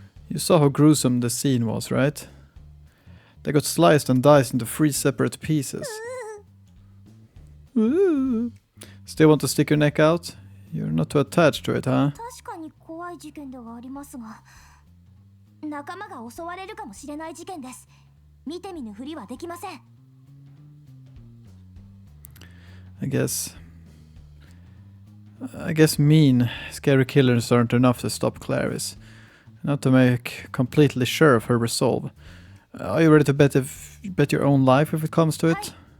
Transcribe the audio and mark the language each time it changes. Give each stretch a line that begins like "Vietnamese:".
English: You saw how gruesome the scene was, right? They got sliced and diced into 3 separate pieces. Still want to stick your neck out? You're not too attached to it, huh?
Japanese: 確かに怖い事件ではありますが、仲間が襲われるかもしれない事件です。見て見ぬふりはできません。
English: I guess mean, scary killers aren't enough to stop Clarice. Not to make completely sure of her resolve. Are you ready to bet your own life if it comes to it?